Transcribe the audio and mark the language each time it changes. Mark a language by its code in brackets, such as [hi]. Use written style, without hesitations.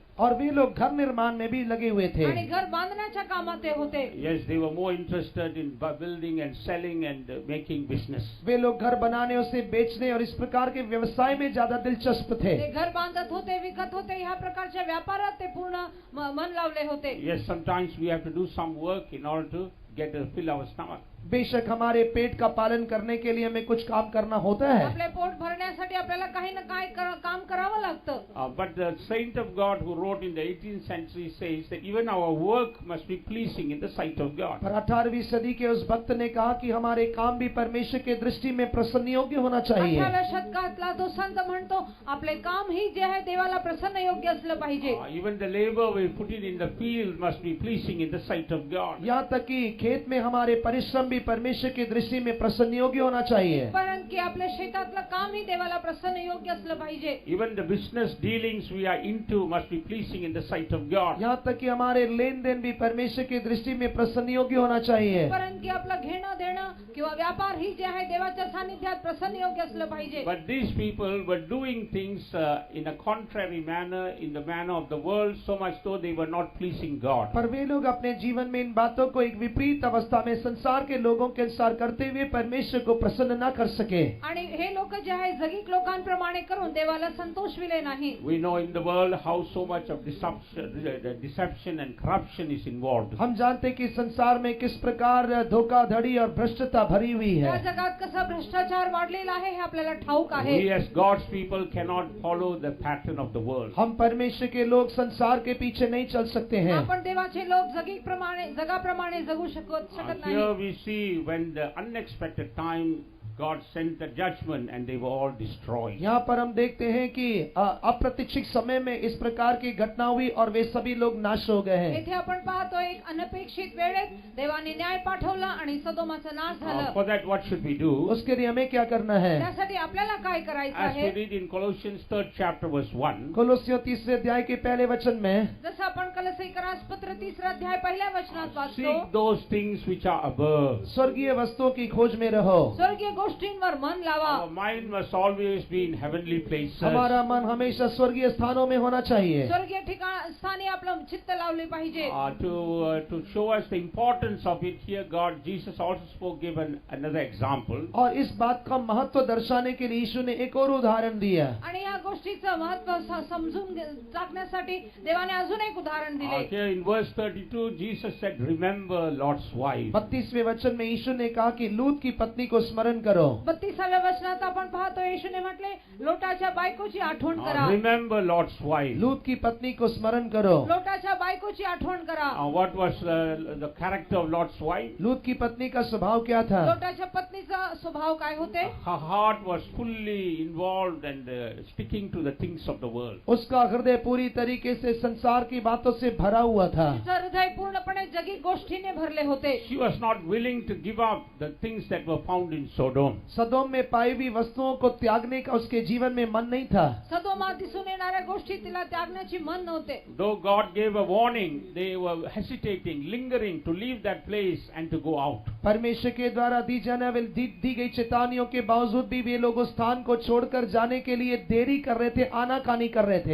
[hi] और वे लोग घर निर्माण में भी लगे हुए थे। [mr] आणि घर बांधण्याच्या कामात ते होते. [en] Yes, they were more interested in building and selling and making business. [hi] वे लोग घर बनाने, उसे बेचने और इस प्रकार के व्यवसाय में ज्यादा दिलचस्प थे। [mr] ते घर बांधत होते, विकत होते, ह्या प्रकारच्या व्यापारात ते पूर्ण मन लावले होते. [en] Yes, sometimes we have to do some work in order to fill our stomach. [hi] बेशक हमारे पेट का पालन करने के लिए हमें कुछ काम करना होता है। [mr] आपले पोट भरण्यासाठी आपल्याला काही ना काही काम करावं लागतं. [en] But the saint of God who wrote in the 18th century says that even our work must be pleasing in the sight of God. [hi] पर 18वीं सदी के उस भक्त ने कहा कि हमारे काम भी परमेश्वर के दृष्टि में प्रसन्न योग्य होना चाहिए। [mr] 18व्या शतकातला तो संत म्हणतो आपले काम ही जे आहे देवाला प्रसन्न योग्य असलं पाहिजे. [en] Even the labor we put in the field must be pleasing in the sight of God. [hi] यहाँ तक कि खेत में हमारे परिश्रम भी परमेश्वर की दृष्टि में प्रसन्न योग्य होना चाहिए। [mr] परंतु की आपल्या शेतातलं काम ही देवाला प्रसन्न योग्य असलं पाहिजे. [en] Even the business dealings we are into must be pleasing in the sight of God. [hi] यहाँ तक कि हमारे लेन देन भी परमेश्वर की दृष्टि में प्रसन्न योग्य होना चाहिए। [mr] परंतु की आपलं घेणं देणं किंवा व्यापार ही जे आहे देवाच्या सानिध्यात प्रसन्न योग्य असलं पाहिजे. [en] But these people were doing things in a contrary manner, in the manner of the world, so much so they were not pleasing God. [hi] पर वे लोग अपने जीवन में इन बातों को एक विपरीत अवस्था में संसार के लोगों के अनुसार करते हुए परमेश्वर को प्रसन्न न कर सके। [mr] आणि हे लोक जे आहे जगिक लोकांप्रमाणे करून देवाला संतोषविले नाही. [en] We know in the world how so much of deception and corruption is involved. [hi] हम जानते हैं कि संसार में किस प्रकार धोखाधड़ी और भ्रष्टता भरी हुई या है। [mr] जगात कसा भ्रष्टाचार वाढलेला आहे हे आपल्याला ठाऊक आहे. [en] We as God's people cannot follow the pattern of the world. [hi] हम परमेश्वर के लोग संसार के पीछे नहीं चल सकते हैं। [mr] आपण देवाचे लोक जगाप्रमाणे जगू शकत नाही. [en] Here we see when the unexpected time God sent the judgment and they were all destroyed. [hi] यहाँ पर हम देखते हैं कि अप्रत्याशित समय में इस प्रकार की घटना हुई और वे सभी लोग नाश हो गए हैं। [mr] येथे आपण पाहतो एक अनपेक्षित वेळेत देवाने न्याय पाठवला आणि सदोमाचा नाश झाला. [en] For that what should we do? [hi] उसके लिए हमें क्या करना है? [mr] त्यासाठी आपल्याला काय करायचं [en] As we [mr] आहे? [en] read in Colossians 3rd chapter verse 1. [hi] कोलोसियों 3 अध्याय के पहले वचन में [mr] जसं आपण कलसीकरास पत्र 3 अध्याय पहिल्या वचनात वाचतो. [en] Seek those things which are above. [hi] स्वर्गीय वस्तुओं की खोज में रहो। [mr] स्वर्गीय गोष्टींवर मन लावा. [en] Our mind must always be in heavenly places. [hi] हमारा मन हमेशा स्वर्गीय स्थानों में होना चाहिए। [mr] स्वर्गीय स्थानी आपलं चित्त लावले पाहिजे. [en] To show us the importance of it, here Jesus also given another example. [hi] और इस बात का महत्व दर्शाने के लिए यीशु ने एक और उदाहरण दिया। [mr] आणि या गोष्टीचं महत्व समजून टाकण्यासाठी देवाने अजून एक उदाहरण दिले. [en] Here in verse 32, Jesus said, "Remember Lot's wife." [hi] 32वें वचन में यीशु ने कहा कि लूत की पत्नी को स्मरण करो। [mr] 32व्या वचनात आपण पाहतो येशूने म्हटले लोटाच्या बायकोची आठवण करा. [en] Remember Lot's wife. [hi] लूत की पत्नी को स्मरण करो। [mr] लोटाच्या बायकोची आठवण करा. [en] What was the character of Lot's wife? [hi] लूत की पत्नी का स्वभाव क्या था? [mr] लोटाच्या पत्नीचा स्वभाव काय होते? [en] Her heart was fully involved and sticking to the things of the world. [hi] उसका हृदय पूरी तरीके से संसार की बातों से भरा हुआ था। [mr] तिचं हृदय पूर्णपणे जगी गोष्टीने भरले होते. [en] She was not willing to give up the things that were found in Sodom. [hi] सदोम में पाई हुई वस्तुओं को त्यागने का उसके जीवन में मन नहीं था। [mr] सदोमात दिसून येणाऱ्या गोष्टी तिला त्यागण्याची मन नव्हते. [en] Though God gave a warning, they were hesitating, lingering to leave that place and to go out. [hi] परमेश्वर के द्वारा दी गई चेतावनियों के बावजूद भी वे लोग उस स्थान को छोड़कर जाने के लिए देरी कर रहे थे, आनाकानी कर रहे थे।